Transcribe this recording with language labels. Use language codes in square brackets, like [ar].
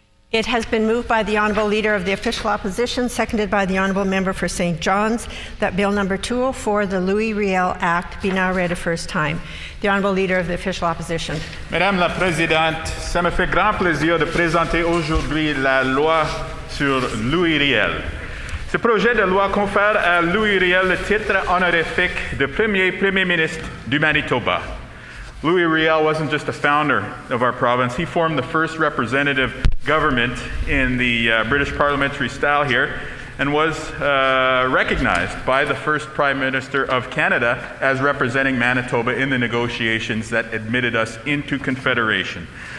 [en] It has been moved by the Honourable Leader of the Official Opposition, seconded by the Honourable Member for St. John's, that Bill number 204, the Riel Act, be now read a first time. The Honourable Leader of the Official Opposition. [fr] Madame la Présidente, ça me fait grand plaisir de présenter aujourd'hui la loi sur Riel. Ce projet de loi confère à Riel le titre honorifique de Premier Ministre du Manitoba. [en] Riel wasn't just a founder of our province. He formed the first representative government in the British parliamentary style here and was recognized by the first Prime Minister of Canada as representing Manitoba in the negotiations that admitted us into Confederation.